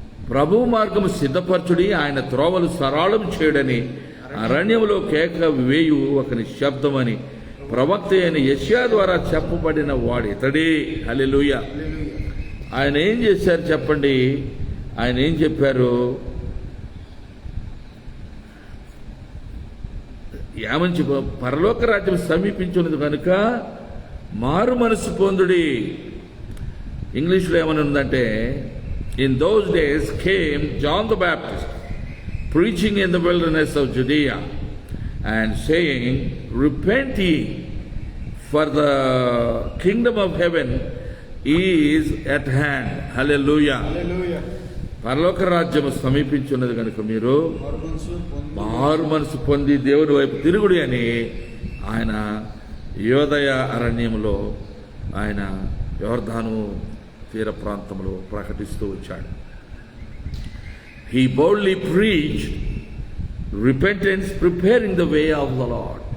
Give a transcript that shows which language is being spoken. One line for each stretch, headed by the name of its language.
Telugu: ప్రభు మార్గము సిద్ధపరచుడి, ఆయన త్రోవలు సరళం చేయడని అరణ్యములో కేక వేయు ఒకని శబ్దమని ప్రవక్త అయిన యెషయా ద్వారా చెప్పబడిన వాడు ఇతడే. హల్లెలూయా. ఆయన ఏం చేశారు చెప్పండి? ఆయన ఏం చెప్పారు? ఏమని చెప్ప పరలోక రాజ్యం సమీపించున్నది కనుక మారు మనసు పొందుడి. ఇంగ్లీష్లో ఏమని ఉందంటే,
English: In those days came John the Baptist preaching in the wilderness of Judea and saying, repent ye, for the kingdom of heaven is at hand. Hallelujah.
Telugu: పరలోక రాజ్యము సమీపించున్నది కనుక మీరు మారు మనసు పొంది దేవుని వైపు తిరుగుడి అని ఆయన యోదయ అరణ్యంలో ఆయన యోర్దాను తీర ప్రాంతంలో ప్రకటిస్తూ వచ్చాడు.
English: He boldly preached repentance, preparing the way of the Lord.